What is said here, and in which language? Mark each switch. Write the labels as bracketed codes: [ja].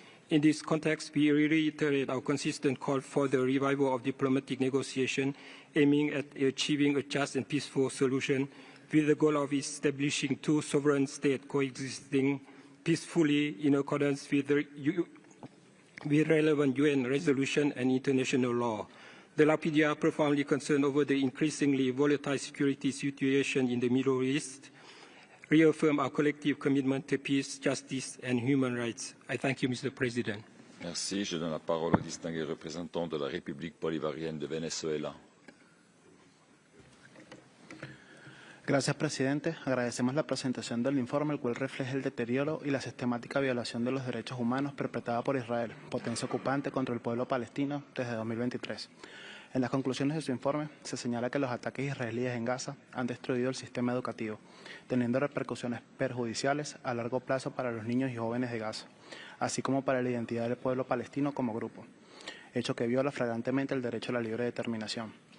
[en] In this context, we reiterate our consistent call for the revival of diplomatic negotiation aiming at achieving a just and peaceful solution with the goal of establishing two sovereign states coexisting peacefully in accordance with relevant UN resolution and international law. The LAPD are profoundly concerned over the increasingly volatile security situation in the Middle East, reaffirm our collective commitment to peace, justice, and human rights. I thank you, Mr. President. [fr] Merci. Je donne la parole au distingué représentant de la République bolivarienne de Venezuela. [es] Gracias, presidente. Agradecemos la presentación del informe, el cual refleja el deterioro y la sistemática violación de los derechos humanos perpetrada por Israel, potencia ocupante contra el pueblo palestino desde 2023. En las conclusiones de su informe se señala que los ataques israelíes en Gaza han destruido el sistema educativo, teniendo repercusiones perjudiciales a largo plazo para los niños y jóvenes de Gaza, así como para la identidad del pueblo palestino como grupo, hecho que viola flagrantemente el derecho a la libre determinación.